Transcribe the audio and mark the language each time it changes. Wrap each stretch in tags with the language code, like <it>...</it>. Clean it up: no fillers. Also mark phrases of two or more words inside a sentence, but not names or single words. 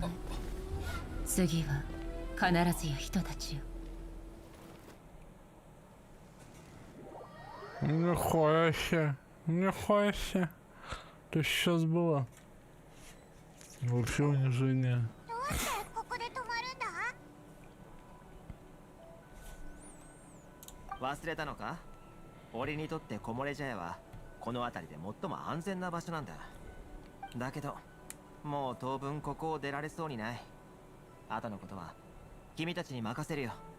<ja>次は必ずや人たちよ。</ja> <ru>Нихуя себе, нихуя себе. То сейчас было. Вообще унижение.</ru> <ja>忘れたのか？俺にとって木漏れ茶屋はこの辺りで最も安全な場所なんだ。だけどもう当分ここを出られそうにない。後のことは君たちに任せるよ。</ja>